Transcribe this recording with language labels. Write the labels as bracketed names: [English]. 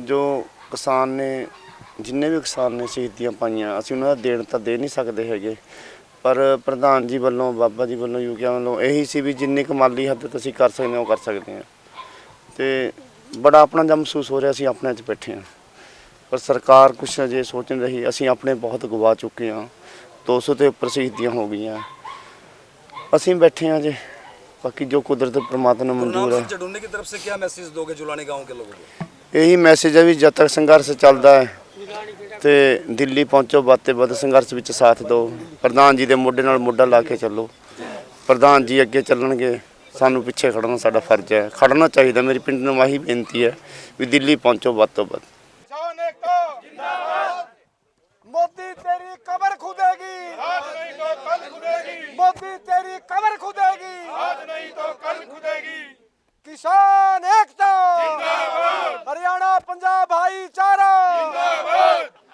[Punjabi] ਜੋ ਕਿਸਾਨ ਨੇ, ਜਿੰਨੇ ਵੀ ਕਿਸਾਨ ਨੇ ਸ਼ਹੀਦੀਆਂ ਪਾਈਆਂ, ਅਸੀਂ ਉਹਨਾਂ ਦਾ ਦੇਣ ਤਾਂ ਦੇ ਨਹੀਂ ਸਕਦੇ ਹੈਗੇ, ਪਰ ਪ੍ਰਧਾਨ ਜੀ ਵੱਲੋਂ, ਬਾਬਾ ਜੀ ਵੱਲੋਂ, ਯੂਕਿਆਂ ਵੱਲੋਂ ਇਹੀ ਸੀ ਵੀ ਜਿੰਨੀ ਕਮਾਲੀ ਹੱਦ ਤੱਕ ਅਸੀਂ ਕਰ ਸਕਦੇ ਹਾਂ ਉਹ ਕਰ ਸਕਦੇ ਹਾਂ। ਤੇ ਬੜਾ ਆਪਣਾ ਜਿਹਾ ਮਹਿਸੂਸ ਹੋ ਰਿਹਾ, ਅਸੀਂ ਆਪਣੇ 'ਚ ਬੈਠੇ ਹਾਂ, ਪਰ ਸਰਕਾਰ ਕੁਛ ਅਜੇ ਸੋਚ ਨਹੀਂ ਰਹੀ। ਅਸੀਂ ਆਪਣੇ ਬਹੁਤ ਗਵਾ ਚੁੱਕੇ ਹਾਂ, 200 ਤੋਂ ਉੱਪਰ ਸ਼ਹੀਦੀਆਂ ਹੋ ਗਈਆਂ। ਅਸੀਂ ਬੈਠੇ ਹਾਂ ਜੇ, ਬਾਕੀ ਜੋ ਕੁਦਰਤ परमात्मा ਨੂੰ [Hindi] मंजूर है। चडूनी की तरफ से क्या मैसेज दोगे जुलानी गांव के लोगों को? यही मैसेज है भी जब तक संघर्ष चलता है तो दिल्ली पहुँचो, [Punjabi] ਵੱਧ ਤੋਂ ਵੱਧ [Hindi] संघर्ष ਵਿੱਚ साथ दो। [Punjabi] प्रधान जी ਦੇ ਮੋਢੇ ਨਾਲ ਮੋਢਾ ਲਾ ਕੇ ਚੱਲੋ। प्रधान जी ਅੱਗੇ ਚੱਲਣਗੇ, ਸਾਨੂੰ ਪਿੱਛੇ ਖੜਨਾ ਸਾਡਾ ਫਰਜ਼ ਹੈ, ਖੜਨਾ ਚਾਹੀਦਾ। ਮੇਰੀ ਪਿੰਡ ਨੂੰ ਆਹੀ ਬੇਨਤੀ ਹੈ ਵੀ ਦਿੱਲੀ ਪਹੁੰਚੋ ਵੱਧ ਤੋਂ ਵੱਧ। [Hindi] मोदी तेरी कब्र खुदेगी, आज नहीं तो कल खुदेगी। मोदी तेरी कब्र खुदेगी, आज नहीं तो कल खुदेगी। किसान एकता जिंदाबाद, हरियाणा पंजाब भाईचारा जिंदाबाद।